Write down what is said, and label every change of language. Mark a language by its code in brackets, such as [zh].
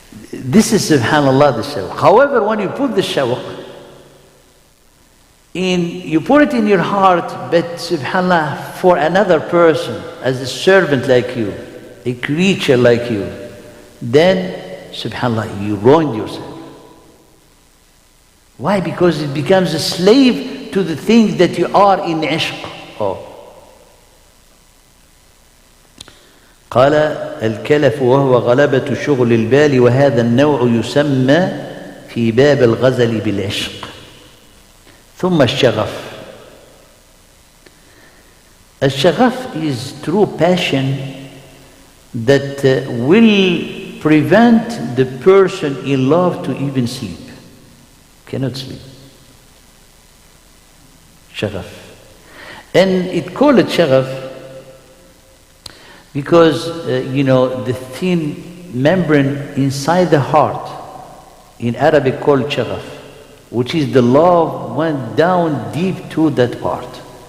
[en] This is, subhanAllah, the shawq. However, when you put the shawq you put it in your heart, but subhanAllah, for another person, as a servant like you, a creature like you, then, subhanAllah, you ruined yourself. Why? Because it becomes a slave to the things that you are in ishq. [ar] قال الكلف وهو غلبة شغل البال وهذا النوع يسمى في باب الغزل بالعشق. ثم الشغف. [en] الشغف is true passion that will prevent the person in love to even sleep. Cannot sleep. Shaghaf. And it called it shaghaf because, you know, the thin membrane inside the heart, in Arabic called shaghaf, which is the love went down deep to that part.